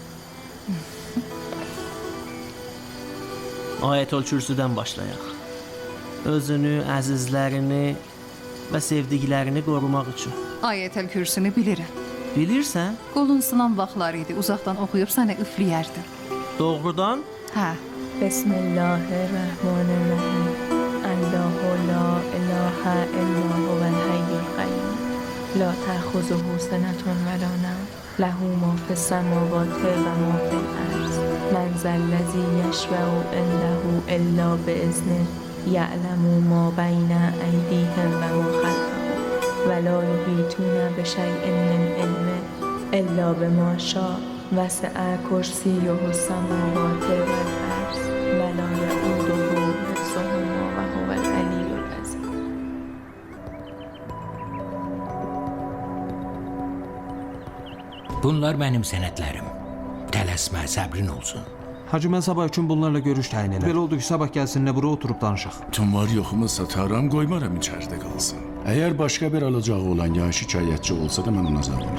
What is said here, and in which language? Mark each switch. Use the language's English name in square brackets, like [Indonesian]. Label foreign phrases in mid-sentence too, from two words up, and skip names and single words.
[Azerbaijani] Ayətül Kürsüdən başlayaq. Özünü, əzizlərini və sevdiklərini qorumaq üçün. Ayətül Kürsünü bilirəm. Bilirsən? Qolun sınan vaxtlar idi. Uzaqdan oxuyub sənə üfləyərdim. Doğrudan? Hə. [Arabic] بسم الله الرحمن الرحيم الله لا إله إلا هو الحي القيوم. لا تأخذه سنة ولا نوم له ما في السماوات وما في الأرض. من ذا الذي يشفع عنده إلا بإذنه. یعلم ما بین ایدیهم و ما خلفهم ولا یحیطون بشیء من علمه الا بما شاء وسع کرسیه السماوات والارض ولا یئوده حفظهما و هو العلی العظیم. [Azerbaijani] Bunlar mənim sənədlərim. Tələsmə, səbrin olsun. Hacı, mən sabah üçün bunlarla görüş təyin elə. Belə oldu ki, sabah gəlsinlər bura oturub danışaq. Tüm var yoxumu sataram, qoymaram içəridə qalsın. Əgər başqa bir alacağı olan ya şikayətçi olsa da mən ona zavalım.